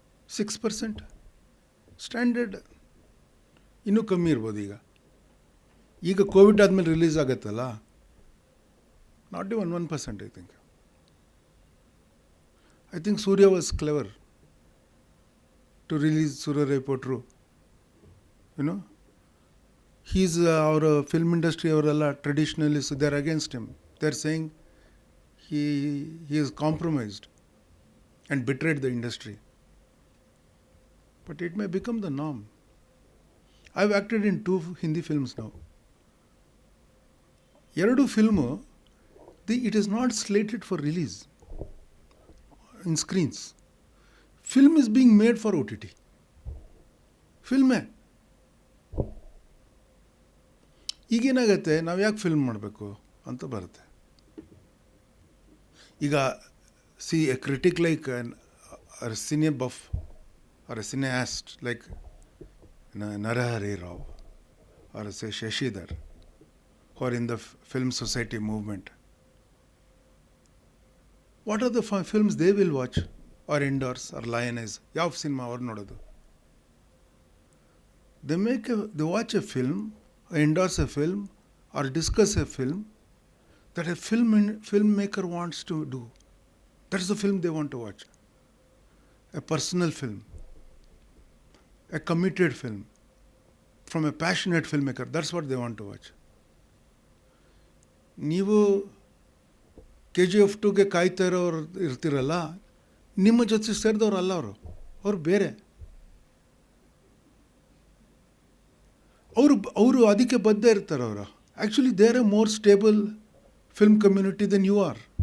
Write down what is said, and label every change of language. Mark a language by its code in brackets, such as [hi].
[kn] 6%. Standard ಇನ್ನೂ ಕಮ್ಮಿ ಇರ್ಬೋದು. ಈಗ ಕೋವಿಡ್ ಆದಮೇಲೆ ರಿಲೀಸ್ ಆಗುತ್ತಲ್ಲ, [en] Not even 1%. I think Suriya was clever to release Suriya ರಿಪೋರ್ಟ್ರು. He's our film industry [kn] ಅವರೆಲ್ಲ [en] traditionalists, they're against him. They're saying he is compromised and betrayed the industry. But it may become the norm. I've acted in 2 Hindi films now. 2 filmu, it is not slated for release in screens. Film is being made for OTT. Filmé. [kn] ಈಗೇನಾಗತ್ತೆ, ನಾವು ಯಾಕೆ film ಮಾಡಬೇಕು ಅಂತ ಬರುತ್ತೆ. [en] ಈಗ see a critic like or cine buff or a cineaste like Narahari Rao or say Shashidhar are in the film society movement. What are the films they will watch or endorse or lionise? [kn] ಯಾವ cinema ಅವ್ರು ನೋಡೋದು? [en] They watch a film, endorse a film or discuss a film that a filmmaker wants to do. That's the film they want to watch. A personal film, a committed film from a passionate filmmaker. That's what they want to watch. [kn] ನೀವು KGF 2ಗೆ ಕಾಯ್ತಾ ಇರೋರು ಇರ್ತಿರಲ್ಲ, ನಿಮ್ಮ ಜೊತೆ ಸೇರಿದವ್ರಲ್ಲ ಅವರು ಬೇರೆ. ಅವರು ಅದಕ್ಕೆ ಬದ್ಧ ಇರ್ತಾರೆ. ಅವರು actually [en] They are a more stable film community than you are.